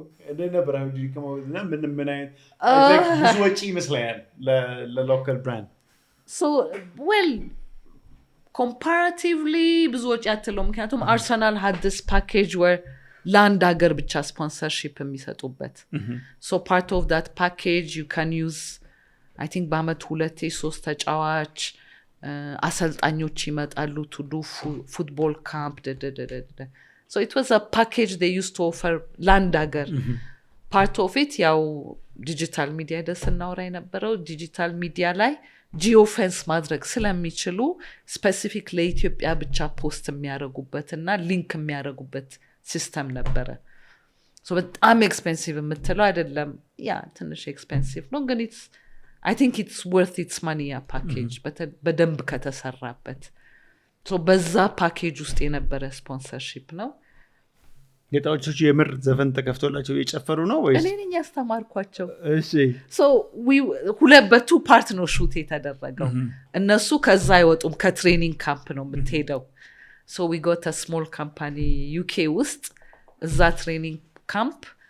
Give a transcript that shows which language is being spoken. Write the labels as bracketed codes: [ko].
[am] እንደ ነበር አሁን ዲከማውና ምን አይነት ብዙ ወጪ ይመስላል ለሎካል ብራንድ so well comparatively ብዙ ወጪ አትለው ምክንያቱም አርሰናል [en] had this package where land [am] ሀገር ብቻ ስፖንሰርሺፕ የሚሰጡበት so part of that package you can use I think በአመት 2-3 ተጫዋች አሰልጣኞች ይመጣሉ [en] to do football camp [am] so [en] it was a package they used to offer land [am] ሀገር part of it ያው ዲጂታል ሚዲያ ደስናውራ የነበረው ዲጂታል ሚዲያ ላይ ጂኦፌንስ ማድረግ ስለሚችሉ ስፔሲፊክ ለኢትዮጵያ ብቻ ፖስት የሚያረጉበትና ሊንክ የሚያረጉበት ሲስተም ነበረ so በጣም ኤክስፔንሲቭ የምትለው አይደለም ያ ትንሽ ኤክስፔንሲቭ ነው ግን [en] I think it's worth its money a package [am] but በደንብ ከተሰራበት ሶ በዛ ፓኬጅ ውስጥ የነበረ ስፖንሰርሺፕ ነው። ገጣጮቹ የምር ዘፈን ተከፍቶላቸው እየጨፈሩ ነው ወይስ እኔ ነኝ ያስተማርኳቸው? እሺ ሶ ሁለት በቱ ፓርት ነው ሹት የተደረገው። እነሱ ከዛ አይወጡም፣ ከትሬኒንግ ካምፕ ነው የምትሄደው። ሶ [en] ዊ ጎት አ ስሞል ካምፓኒ [am] ዩኬ ውስጥ እዛ ትሬኒንግ ካምፕ